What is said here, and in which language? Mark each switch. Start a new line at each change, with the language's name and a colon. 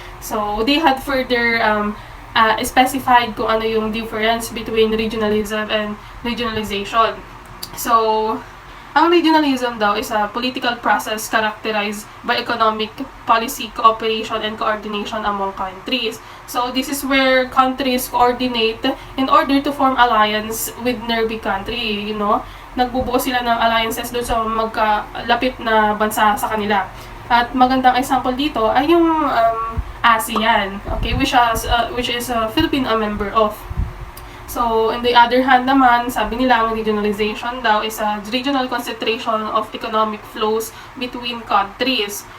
English: So, they had further specified
Filipino: kung ano yung
English: difference between regionalism and regionalization. So,
Filipino: Ang regionalism daw
English: is a political process characterized by economic, policy, cooperation, and coordination among countries. So, this is where countries coordinate in order to form alliance with nearby country, you know.
Filipino: Nagbubuo sila ng alliances doon sa magkalapit na bansa sa kanila. At magandang example dito ay yung ASEAN, okay,
English: which is Philippines a member of. So, on the other hand naman,
Filipino: sabi nila ang regionalization daw
English: is a regional concentration of economic flows between countries.